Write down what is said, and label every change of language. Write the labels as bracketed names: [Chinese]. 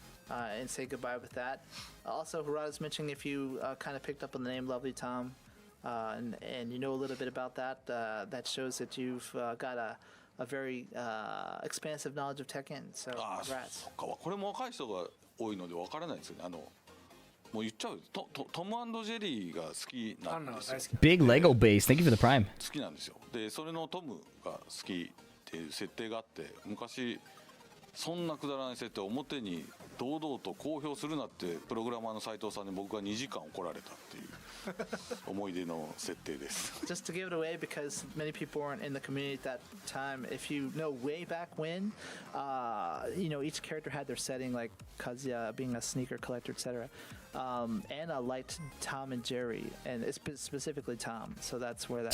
[English] And say goodbye with that. Also, Harada's mentioning if you kind of picked up on the name Lovely Tom, and you know a little bit about that, that shows that you've got a very expansive knowledge of Tekken. So, ああ congrats. [Japanese] そっかこれも若い人が多いので分からないですよね。もう言っちゃうトム&ジェリーが好きアなんですよンナは大好き [English] Big Lego base. Thank you for the prime. [Japanese] 好きなんですよ。でそれのトムが好きっていう設定があって、昔そんなくだらない設定を表に堂々と公表するなってプログラマーの斉藤さんに僕が2時間怒られたっていう思い出の設定です。 [English] Just to give it away, because many people weren't in the community at that time. If you know way back when, you know, each character had their setting, like Kazuya being a sneaker collector, etc. Anna liked Tom and Jerry, and it's specifically Tom. So that's where that.